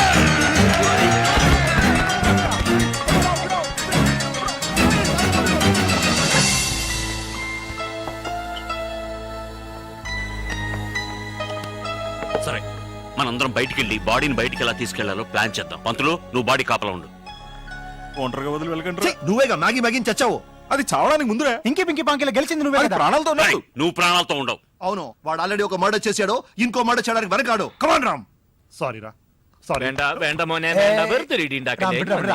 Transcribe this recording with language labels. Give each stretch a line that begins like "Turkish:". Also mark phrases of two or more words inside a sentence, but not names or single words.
Telugu: సరే, మనందరం బయటికి వెళ్ళి బాడీని బయటికి ఎలా తీసుకెళ్లాలో ప్లాన్ చేద్దాం. పంతులు, నువ్వు బాడీ కాపలా ఉండు. ఒంటరిగా వదిలి వెళ్ళకండి. ఛీ, నువ్వేగా మ్యాగీ మ్యాగీని చచ్చావు అది చావడానికి ముందురే. ఇంకి పింకి పాంకిలో గెలిచింది నువ్వే అది కదా? ప్రాణాలతో ఉన్నాడు. ఏయ్, నువ్వు ప్రాణాలతో ఉండవు. అవును వాడు ఆల్రెడీ ఒక మర్డర్ చేశాడు ఇంకో మర్డర్ చేయడానికి వెనకాడు కమాన్ రామ్ సారీ రా సారీ
Malayalam: വേണ്ട വേണ്ട മോനെ വേണ്ട. വെറുതെ ഒരു ഇടി ഉണ്ടാക്കല്ലേ. വിടാ, വിടാ,